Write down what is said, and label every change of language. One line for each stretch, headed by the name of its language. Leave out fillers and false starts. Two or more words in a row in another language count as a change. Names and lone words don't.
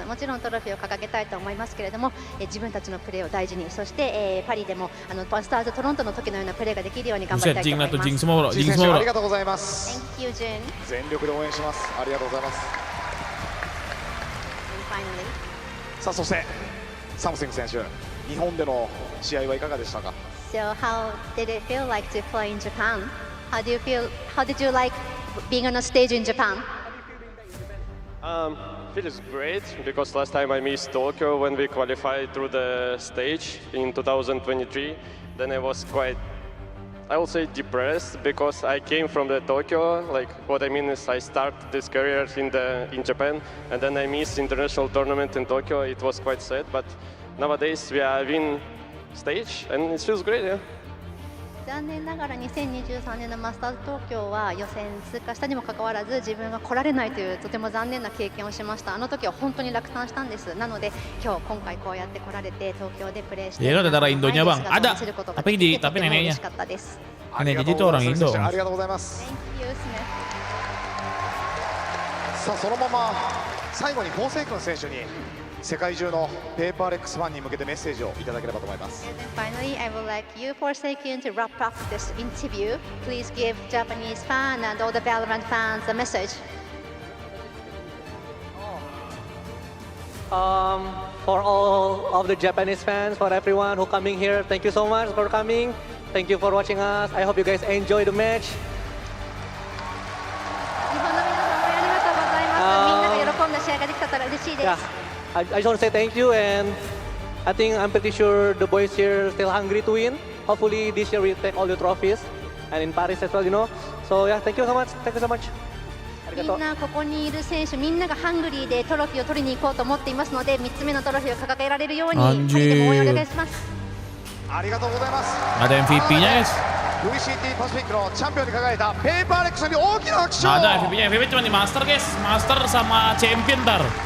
Japanese: もちろんトロフィーを掲げたいと思いますけれども、自分たちのプレーを大事に、そして、パリでもスターズトロントの時のようなプレーができるように頑張りたいと思います。ジン選手ありがとうございます。
English: Thank you, Jin.
Japanese: 全力で応援します。ありがとうございます。
English: And finally.
Japanese: さあそしてサムシング選手、日本での試合はいかがでしたか。
English: So how did it feel like to play in Japan? How did you like being on a stage in Japan? Feels great because last time I missed Tokyo when we qualified through the stage in 2023. Then I was quite, I would say, depressed because I came from the Tokyo. Like what I mean is I started this career in Japan, and then I missed international tournament in Tokyo. It was quite sad, but nowadays we are in stage and it feels great. Yeah.
Japanese: 残念ながら2023年のマスターズ東京は予選通過したにもかかわらず自分が来られないというとても残念な経験をしました。あの時は本当に落胆したんです。なので今回こうやって来られて東京でプレーして
Indonesian: Dia itu darah Indonya bang, ada. Tapi neneknya. Nenek Gigi itu orang Indo.
Japanese: ありがとうございます。さあそのまま最後にフォーセイ君選手に世界中のペーパーレックスファンに向けてメッセージをいただければと思います。
English: Finally, I would like you for a second to wrap up this interview. Please give Japanese fans and all the Valorant fans a message. For all of the Japanese fans, for everyone who coming here, thank you so much for coming. Thank you for watching us. I hope you guys enjoy the match. 日本の皆様ありがとうございます。みんなが喜んだ試合ができたら嬉しいです。 I just want to say thank you, and I think I'm pretty sure the boys here still hungry to win. Hopefully this year we take all the trophies, and in Paris as well, you know. So yeah, thank you so much. Thank you so much.
Japanese: みんなここにいる選手みんながハングリーでトロフィーを取りに行こうと思っていますので3つ目のトロフィーを掲げられるようにパリでも応援お願いします。ありがとうございます。
Indonesian: Ada MVP-nya guys.
Japanese: VCT パシフィックのチャンピオンに輝いたペーパーレックスに大きな拍手を。
Indonesian: Ada MVP-nya, MVP cuma di Master guys, Master sama Champion ntar.